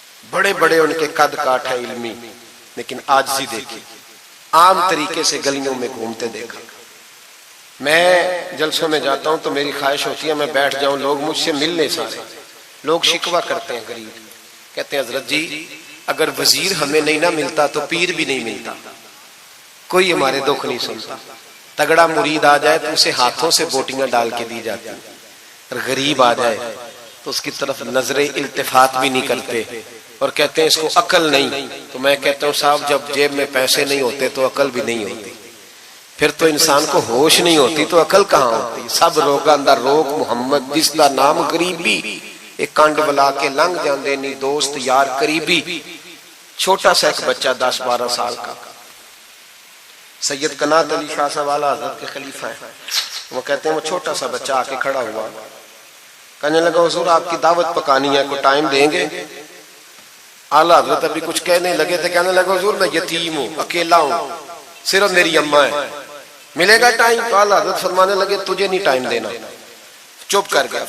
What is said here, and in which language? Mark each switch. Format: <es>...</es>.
<ur>بڑے بڑے ان کے قد کاٹ ہے علمی، لیکن عاجزی دیکھی، عام طریقے سے گلیوں میں گھومتے دیکھا۔ میں جلسوں میں جاتا ہوں تو میری خواہش ہوتی ہے میں بیٹھ جاؤں، لوگ مجھ سے مل نہیں سکتے، لوگ شکوہ کرتے ہیں غریب، کہتے ہیں حضرت جی اگر وزیر ہمیں نہیں نہ ملتا تو پیر بھی نہیں ملتا، کوئی ہمارے دکھ نہیں سنتا، تگڑا مرید آ جائے تو اسے ہاتھوں سے بوٹیاں ڈال کے دی جاتی، اور غریب آ جائے تو اس کی طرف نظر التفات بھی نہیں کرتے، اور کہتے ہیں اس کو عقل نہیں. تو میں کہتا ہوں صاحب جب جیب میں پیسے نہیں ہوتے تو عقل بھی نہیں ہوتی. پھر تو انسان کو ہوش نہیں ہوتی تو عقل کہاں ہوتی.</ur> <pa>سب روگاں دا روگ محمد جس دا نام غریبی. ایک کانڈ بلا کے لنگ جاندے نہیں دوست یار قریبی.</pa> <ur>چھوٹا سا ایک بچہ 10-12 سال کا, سید قنات علی شاہ صاحب اعلیٰ حضرت کے خلیفہ ہیں, وہ کہتے ہیں وہ چھوٹا سا بچہ آ کے کھڑا ہوا, کہنے لگا حضور آپ کی دعوت پکانی ہے, کوئی ٹائم دیں گے؟ اعلیٰ حضرت ابھی کچھ کہنے لگے تھے, کہنے لگا حضور میں یتیم ہوں, اکیلا ہوں, صرف میری اماں ہے, ملے گا ٹائم؟ تو اعلیٰ حضرت فرمانے لگے تجھے نہیں ٹائم دینا. چپ کر گیا.</ur>